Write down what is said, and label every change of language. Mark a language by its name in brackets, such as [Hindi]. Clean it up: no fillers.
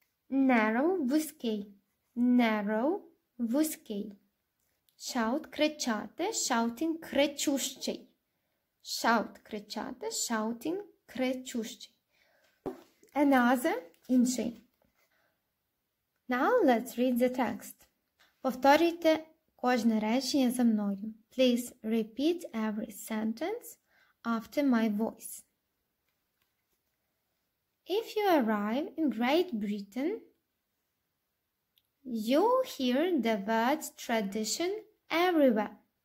[English] Narrow – вузький. Narrow – вузький. Shout – кричати. Shouting – кричущий. Shout – кричати. Shouting – кричущий. Another – інший. Now let's read the text. [Ukrainian] Повторюйте кожне речення за мною. [English] Please repeat every sentence after my voice. If you arrive in Great Britain, you'll hear the word tradition everywhere.